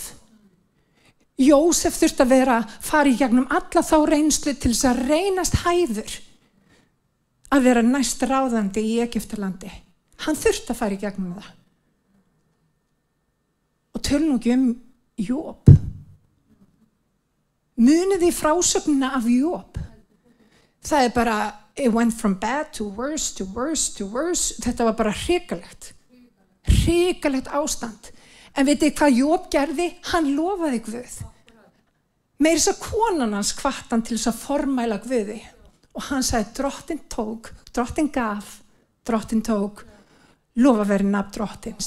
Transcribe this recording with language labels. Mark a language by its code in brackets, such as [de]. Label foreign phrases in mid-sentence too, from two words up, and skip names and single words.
[is] Jósef þurfti að fara í gegnum alla þá reynslu til þess að reynast hæfur að vera næst ráðandi í Egyptalandi. Hann þurfti að fara í gegnum það. Og tölum nú ekki Job. Munið þið frásögnina af Job. Það bara, [en] it went from bad to worse to worse to worse. [is] Þetta var bara hrikalegt. Hrikalegt ástand. En veitir hvað Job gerði? Hann lofaði Guð. Meira þess að konan hans hvatti hann til þess að formæla Guði. Og hann sagði, drottin gaf, drottin tók, lofa verið nafn drottins.